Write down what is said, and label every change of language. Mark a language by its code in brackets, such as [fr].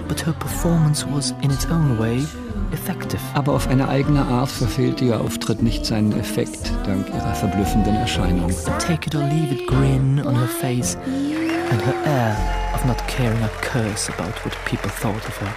[en] But her performance was in its own way effective. [de] Aber auf eine eigene Art verfehlte ihr Auftritt nicht seinen Effekt, dank ihrer verblüffenden Erscheinung. [en] A take it or leave it grin on her face and her air of not caring a curse about what people thought of her.